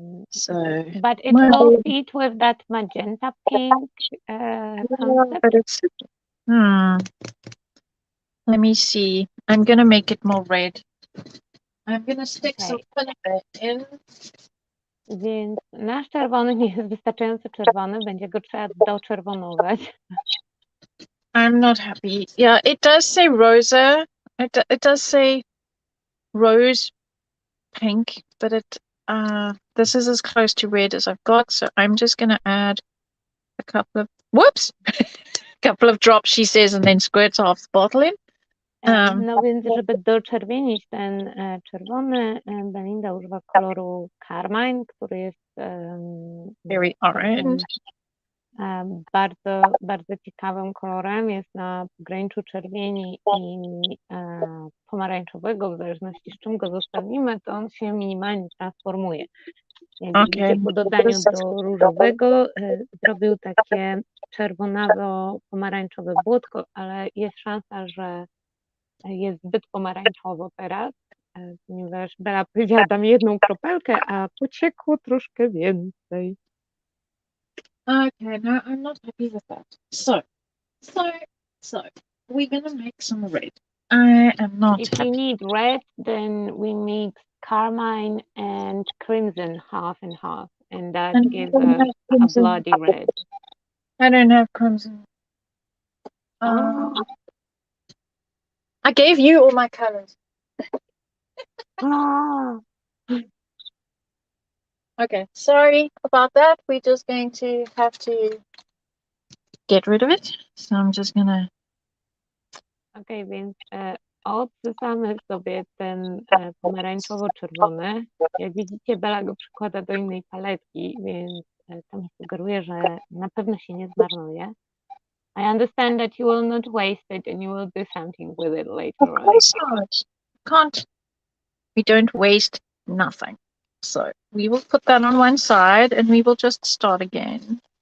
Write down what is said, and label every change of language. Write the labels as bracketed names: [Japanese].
[English] So, but it will fit with that magenta pink concept. But it's, let me see. I'm gonna make it more red. I'm gonna stick some filament in. [Polish] Więc nasz czerwony nie jest wystarczająco czerwony, będzie go trzeba doczerwonować. [English] I'm not happy. Yeah, it does say rosa. It does say rose pink, but this is as close to red as I've got, so I'm just gonna add a couple of couple of drops, she says, and then squirts half the bottle in. [Polish] No więc, żeby doczerwienić ten czerwony, Belinda używa koloru carmine, który jest [English] Very orange. [Polish] Bardzo, bardzo ciekawym kolorem. Jest na pograniczu czerwieni i pomarańczowego, w zależności z czym go zostawimy, to on się minimalnie transformuje. Jak widzicie, po dodaniu do różowego zrobił takie czerwonawo-pomarańczowe błotko, ale jest szansa, że jest zbyt pomarańczowo teraz, ponieważ Bela powiedziała, dam jedną kropelkę, a pociekło troszkę więcej. [English] Okay, no, I'm not happy with that. So we're gonna make some red. I am not If happy. you need red, then we mix carmine and crimson half and half, and that gives us a bloody red. I don't have crimson. I gave you all my colors. Okay, sorry about that. We're just going to have to get rid of it. So I'm just gonna... [Polish] Okay, więc odsypamy sobie ten pomarańczowo-czerwony. Jak widzicie, Bela go przykłada do innej paletki, więc to mi sugeruje, że na pewno się nie zmarnuje. [English] I understand that you will not waste it and you will do something with it later on. Of course not. Can't. We don't waste nothing. So we will put that on one side and we will just start again.